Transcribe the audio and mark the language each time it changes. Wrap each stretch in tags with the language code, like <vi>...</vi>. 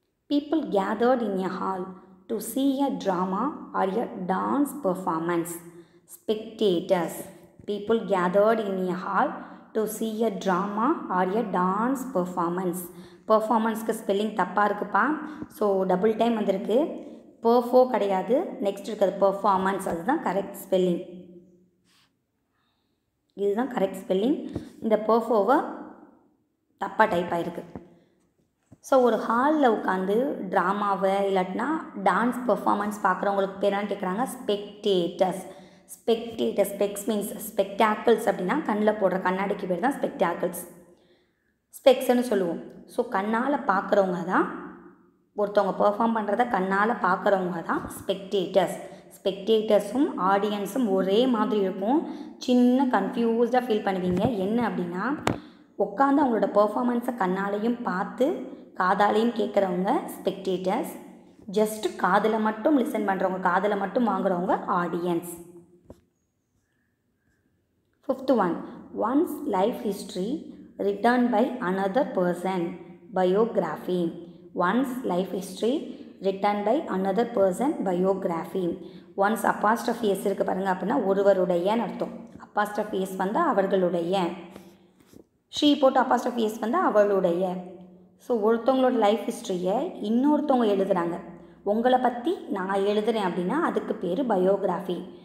<en>People gathered in a hall to see a drama or a dance performance. Spectators. People gathered in a hall to see a drama or a dance performance.</en> <ta>Performanceக்கு spelling தப்பாக இருக்குப்பா. So double time வந்திருக்கு. பெர்ஃபோ கிடையாது, next இருக்கிறது performance, அதுதான் correct spelling. இதுதான் correct spelling. இந்த பெர்ஃபோவை தப்பாக type ஆகிருக்கு. ஸோ ஒரு ஹாலில் உட்காந்து ட்ராமாவை இல்லாட்டினா டான்ஸ் பெர்ஃபார்மன்ஸ் பார்க்குறவங்களுக்கு பேர் என்ன கேட்குறாங்க? ஸ்பெக்டேட்டர்ஸ். ஸ்பெக்டேட்டர்ஸ், ஸ்பெக்ஸ் மீன்ஸ் ஸ்பெக்டாக்கிள்ஸ் அப்படின்னா கண்ணில் போடுற கண்ணாடிக்கு பேர் தான் ஸ்பெக்டாக்கிள்ஸ், ஸ்பெக்ஸ்ன்னு சொல்லுவோம். ஸோ கண்ணால் பார்க்குறவங்க தான், ஒருத்தவங்க பெர்ஃபார்ம் பண்ணுறத கண்ணால் பார்க்குறவங்க தான் ஸ்பெக்டேட்டர்ஸ். ஸ்பெக்டேட்டர்ஸும் ஆடியன்ஸும் ஒரே மாதிரி இருக்கும். சின்ன கன்ஃபியூஸ்டாக ஃபீல் பண்ணுவீங்க. என்ன அப்படின்னா, உட்காந்து அவங்களோட பெர்ஃபார்மன்ஸை கண்ணாலையும் பார்த்து காதாலையும் கேட்குறவங்க ஸ்பெக்டேட்டர்ஸ், ஜஸ்ட் காதில் மட்டும் லிசன் பண்ணுறவங்க, காதில் மட்டும் வாங்குறவங்க audience.</ta> <en>5th one, one's life history written by another person, biography. One's life history written by another person, biography.</en> <ta>One's apostrophe s இருக்குது பாருங்கள், அப்படின்னா ஒருவருடையன்னு அர்த்தம். apostrophe s வந்தால் அவர்களுடைய, ஷீ போட்டு apostrophe s வந்தால் அவளுடைய. ஸோ ஒருத்தவங்களோட லைஃப் ஹிஸ்ட்ரியை இன்னொருத்தவங்க எழுதுகிறாங்க. உங்களை பற்றி நான் எழுதுகிறேன் அப்படின்னா அதுக்கு பேர் பயோகிராஃபி.</ta>